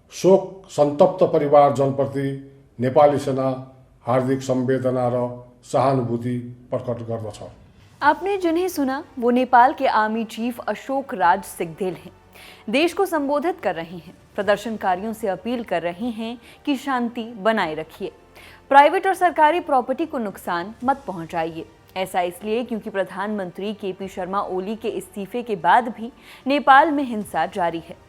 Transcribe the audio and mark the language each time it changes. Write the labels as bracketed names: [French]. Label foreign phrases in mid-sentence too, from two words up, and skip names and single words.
[Nepali] शोक संतप्त परिवारजनप्रति नेपाली सेना हार्दिक संवेदना र सहानुभूति प्रकट गर्दछ। [Hindi] आपने जिन्हें सुना वो नेपाल के आर्मी चीफ अशोक राज सिग्देल हैं। देश को संबोधित कर रहे हैं, प्रदर्शनकारियों से अपील कर रहे हैं कि शांति बनाए रखिए, प्राइवेट और सरकारी प्रॉपर्टी को नुकसान मत पहुंचाइए। ऐसा इसलिए क्योंकि प्रधानमंत्री केपी शर्मा ओली के इस्तीफे के बाद भी नेपाल में हिंसा जारी है।